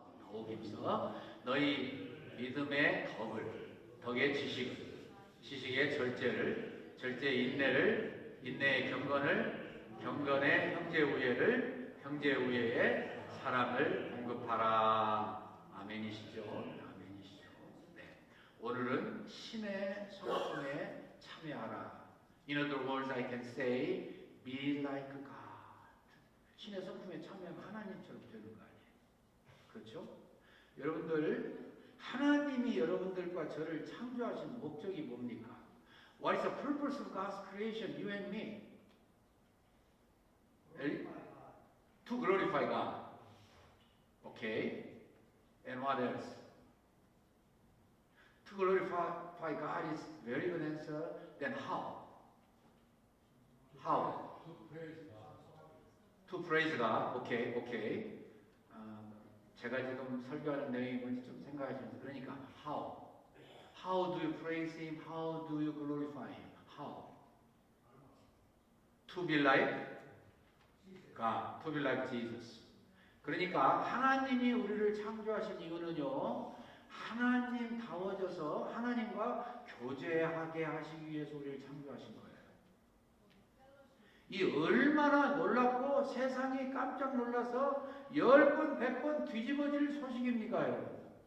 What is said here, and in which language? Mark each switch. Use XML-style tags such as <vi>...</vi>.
<ko>복이며 너희 믿음의 덕의 지식의 절제의 인내를, 인내의 경건의 형제우애의 사랑을 공급하라. 아멘이시죠? 아멘이시죠? 네. 오늘은 신의 성품에 참여하라.</ko> <en>In other words, I can say, be like God.</en> <ko>신의 성품에 참여하면 하나님처럼 되는 거 아니에요? 그렇죠? 여러분들, 하나님이 여러분들과 저를 창조하신 목적이 뭡니까?</ko> <en>What is the purpose of God's creation, you and me? To glorify God. Okay. And what else? To glorify God is very good answer. Then how? How? To praise God. Okay.</en> <ko>제가 지금 설교하는 내용이 뭔지 좀 생각하시면서, 그러니까</ko> <en>how do you praise Him? How do you glorify Him? How? To be like God, to be like Jesus.</en> <ko>그러니까 하나님이 우리를 창조하신 이유는요, 하나님다워져서 하나님과 교제하게 하시기 위해서 우리를 창조하신 거예요. 이 얼마나 놀랍고 세상이 깜짝 놀라서 10번, 100번 뒤집어질 소식입니까, 여러분?</ko>